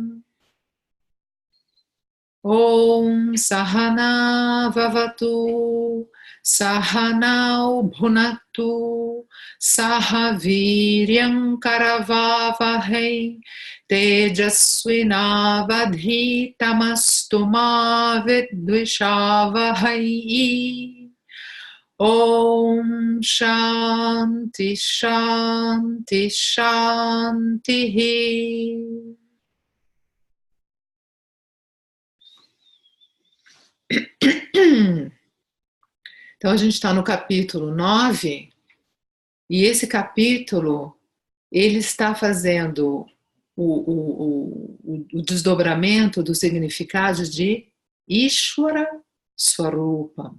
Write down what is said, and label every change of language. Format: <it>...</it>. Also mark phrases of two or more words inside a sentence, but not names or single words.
<sa>ॐ सह नाववतु सह नौ भुनक्तु सह वीर्यं करवावहै तेजस्वि नावधीतमस्तु मा विद्विषावहै. ॐ शान्तिः शान्तिः शान्तिः.</sa> <pt>Então a gente está no capítulo 9 e esse capítulo ele está fazendo o desdobramento do significado de</pt> <sa>ईश्वर स्वरूप.</sa>